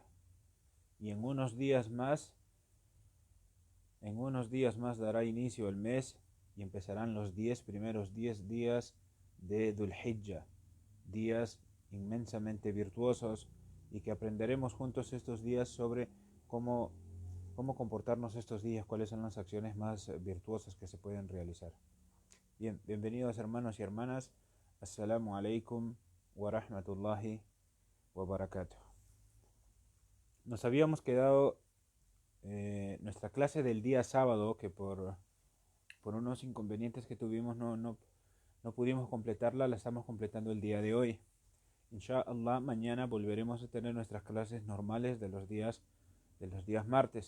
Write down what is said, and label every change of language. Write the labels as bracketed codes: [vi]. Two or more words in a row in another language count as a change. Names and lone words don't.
[es] Y en unos días más dará inicio el mes y empezarán los 10 primeros días de Dhul Hijjah, días inmensamente virtuosos, y que aprenderemos juntos estos días sobre cómo comportarnos estos días, cuáles son las acciones más virtuosas que se pueden realizar. Bien, bienvenidos hermanos y hermanas. [ar] السلام عليكم ورحمة الله وبركاته. [es] Nos habíamos quedado nuestra clase del día sábado, que por unos inconvenientes que tuvimos no pudimos completarla, la estamos completando el día de hoy. Inshallah, mañana volveremos a tener nuestras clases normales de los días martes.